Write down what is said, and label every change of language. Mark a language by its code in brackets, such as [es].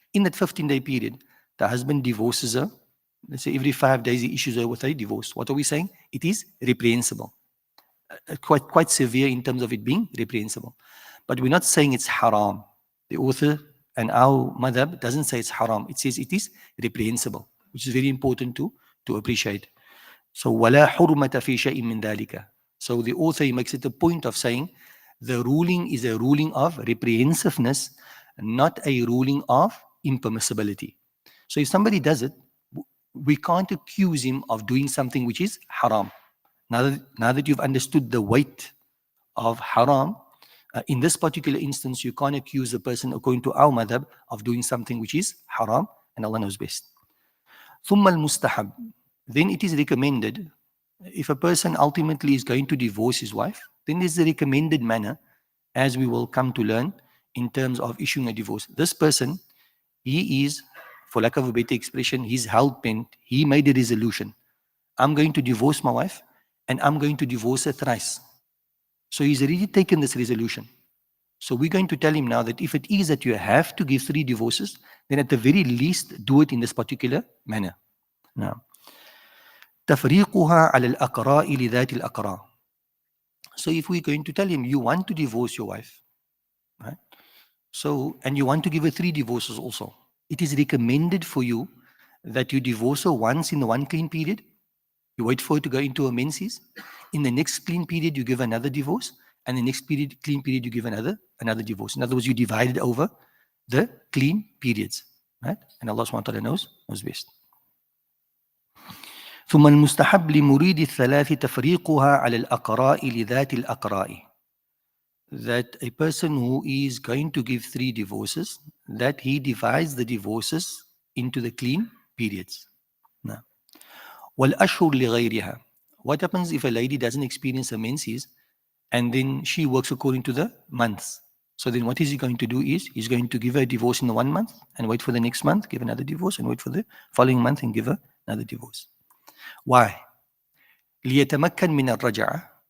[en] In that 15-day period, the husband divorces her. Let's say every 5 days he issues her with a divorce. What are we saying? It is reprehensible. Quite severe in terms of it being reprehensible. But we're not saying it's haram. The author and our madhab doesn't say it's haram. It says it is reprehensible, which is very important to appreciate. [ar] So, وَلَا حُرْمَةَ فِي شَيْءٍ مِّن ذَلِكَ. [en] So the author makes it a point of saying the ruling is a ruling of reprehensiveness, not a ruling of impermissibility. So if somebody does it, we can't accuse him of doing something which is haram. Now that you've understood the weight of haram, in this particular instance, you can't accuse a person, according to our madhab, of doing something which is haram, and Allah knows best. [ar] ثُمَّ الْمُسْتَحَبْ. [en] Then it is recommended, if a person ultimately is going to divorce his wife, then there's a recommended manner, as we will come to learn, in terms of issuing a divorce. This person, he is, for lack of a better expression, he's hell-bent. He made a resolution. I'm going to divorce my wife, and I'm going to divorce her thrice. So he's already taken this resolution. So we're going to tell him now that if it is that you have to give 3 divorces, then at the very least, do it in this particular manner. [ar] Now, تفريقها على الأقراء لذات الأقراء. [en] So if we're going to tell him, you want to divorce your wife, right? So, and you want to give her 3 divorces also. It is recommended for you that you divorce her once in the one clean period. You wait for her to go into her menses. In the next clean period, you give another divorce. And the next clean period, you give another divorce. In other words, you divide it over the clean periods, right? And Allah subhanahu wa ta'ala knows best. [ar] ثم المستحب لمريد الثلاث تفريقها على الأقراء لذات الأقراء. [en] That a person who is going to give 3 divorces, that he divides the divorces into the clean periods. [ar] Now, وَالْأَشْهُرُ لِغَيْرِهَا. [en] What happens if a lady doesn't experience her menses and then she works according to the months? So then what is he going to do is, he's going to give her a divorce in the 1 month and wait for the next month, give another divorce, and wait for the following month and give her another divorce. [ar] Why? لِيَتَمَكَّنْ مِنَ الرَّجَعَةِ.